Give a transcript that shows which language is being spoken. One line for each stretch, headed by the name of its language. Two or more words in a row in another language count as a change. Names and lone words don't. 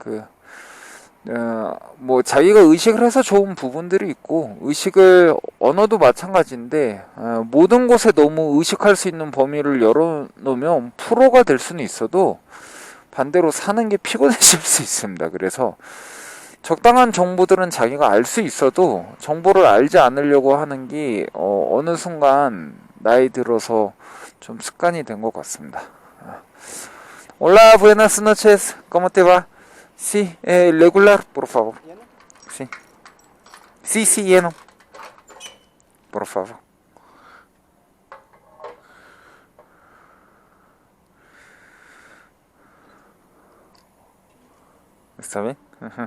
Korean: 뭐 자기가 의식을 해서 좋은 부분들이 있고, 의식을 언어도 마찬가지인데, 모든 곳에 너무 의식할 수 있는 범위를 열어놓으면 프로가 될 수는 있어도 반대로 사는 게 피곤해질 수 있습니다. 그래서 적당한 정보들은 자기가 알 수 있어도 정보를 알지 않으려고 하는 게 어느 순간 나이 들어서 좀 습관이 된 것 같습니다.
Spanish: Hola, buenas noches. ¿Cómo te va? Sí, regular, por favor. Sí. Sí, sí, lleno. Por favor. ¿Está bien? Ajá.